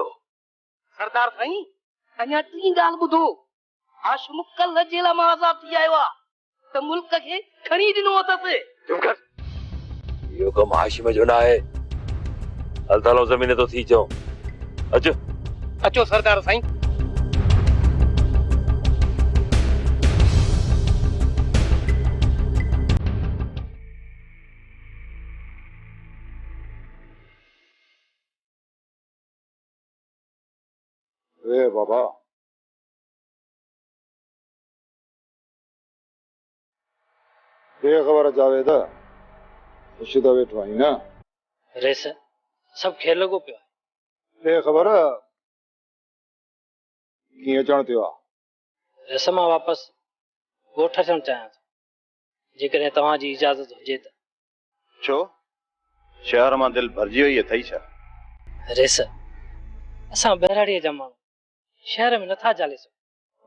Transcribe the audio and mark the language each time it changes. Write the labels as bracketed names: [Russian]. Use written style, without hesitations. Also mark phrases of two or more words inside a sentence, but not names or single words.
[Sindhi] सरदार साईं, अञा टी ॻाल्हि ॿुधो। हाशिम कल्ह जेल मां आज़ाद थी आयो आहे त मुल्क खे खणी ॾिनो अथसि। इहो कमु हाशिम जो न आहे। हल तालो ज़मीन तो थी चओ। अचो अचो सरदार साईं। ए बाबा, बेखबर जावेद, शुदा वेठो आई न? रेस सब खेल लॻो पियो आहे। बेखबर कीअं अचण थियो आहे? रेस मां वापसि ॻोठ अचणु चाहियां थो, जेकॾहिं तव्हांजी इजाज़त हुजे त। छो? शहर मां दिलि भरिजी वई अथई छा? रेस, असां बहिराड़ीअ जा माण्हू शहर में नथा चाले सघूं।